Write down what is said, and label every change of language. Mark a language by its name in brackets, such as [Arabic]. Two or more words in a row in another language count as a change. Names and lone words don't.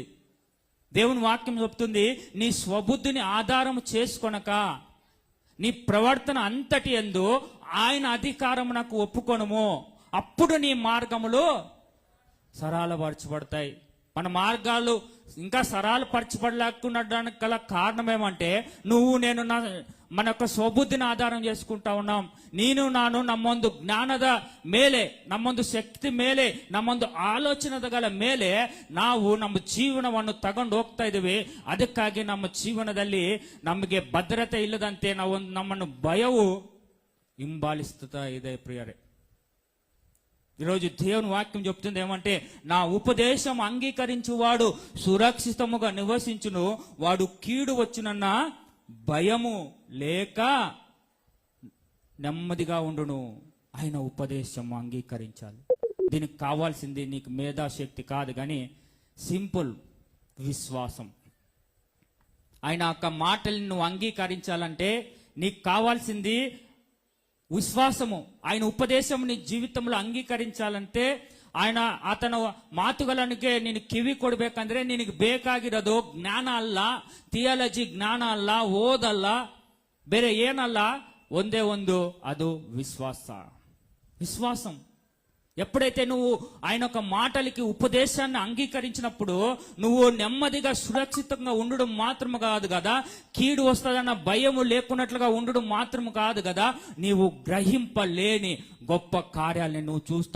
[Telugu] దేవుని వాక్యం చెప్తుంది, నీ స్వబుద్ధిని ఆధారం చేసుకొనక నీ ప్రవర్తన అంతటి యందు ఆయన అధికారమునకు ఒప్పుకొనుము, అప్పుడు నీ మార్గములు సరళపరచబడతాయి. మన మార్గాలు ఇంకా సరళపరచబడలేకున్నడానికి గల కారణం ఏమంటే నేను మన యొక్క [Kannada] ಸ್ವಬುದ್ಧಿನ ಆಧಾರ [Telugu] చేసుకుంటా ఉన్నాం. [Kannada] ನೀನು ನಾನು ನಮ್ಮೊಂದು ಜ್ಞಾನದ ಮೇಲೆ, ನಮ್ಮೊಂದು ಶಕ್ತಿ ಮೇಲೆ, ನಮ್ಮೊಂದು ಆಲೋಚನಗಳ ಮೇಲೆ ನಾವು ನಮ್ಮ ಜೀವನವನ್ನು ತಗೊಂಡು ಹೋಗ್ತಾ ಇದ್ದೀವಿ. ಅದಕ್ಕಾಗಿ ನಮ್ಮ ಜೀವನದಲ್ಲಿ ನಮಗೆ ಭದ್ರತೆ ಇಲ್ಲದಂತೆ ನಮ್ಮನ್ನು ಭಯವು ಹಿಂಬಾಲಿಸ್ತಾ ಇದೆ. ಪ್ರಿಯರೇ, [Telugu] ఈరోజు దేవుని వాక్యం చెప్తుంది ఏమంటే, నా ఉపదేశం అంగీకరించువాడు సురక్షితముగా నివసించును, వాడు కీడు వచ్చునన్న భయము లేక నెమ్మదిగా ఉండును. ఆయన ఉపదేశం అంగీకరించాలి. దీనికి కావాల్సింది నీకు మేధాశక్తి కాదు, కానీ సింపుల్ విశ్వాసం. ఆయన యొక్క మాటల్ని నువ్వు అంగీకరించాలంటే నీకు కావాల్సింది విశ్వాసము. ఆయన ఉపదేశం నీ జీవితంలో ಅಂಗೀಕరించాలంటే [Kannada] ಆತನ ಮಾತುಗಳಿಗೆ ನೀನು ಕಿವಿ ಕೊಡ್ಬೇಕಂದ್ರೆ ನಿನಗೆ ಬೇಕಾಗಿರೋದು ಜ್ಞಾನ ಅಲ್ಲ, ಥಿಯಾಲಜಿ ಜ್ಞಾನ ಅಲ್ಲ, ಓದಲ್ಲ, ಬೇರೆ ಏನಲ್ಲ, ಒಂದೇ ಒಂದು, ಅದು ವಿಶ್ವಾಸ. ವಿಶ್ವಾಸಂ. [Telugu] ఎప్పుడైతే నువ్వు ఆయన యొక్క మాటలకి ఉపదేశాన్ని అంగీకరించినప్పుడు నువ్వు నెమ్మదిగా సురక్షితంగా ఉండడం మాత్రము కాదు కదా, కీడు వస్తుందన్న భయము లేకున్నట్లుగా ఉండడం మాత్రము కాదు కదా, నీవు గ్రహింపలేని గొప్ప కార్యాలని నువ్వు చూస్తావు.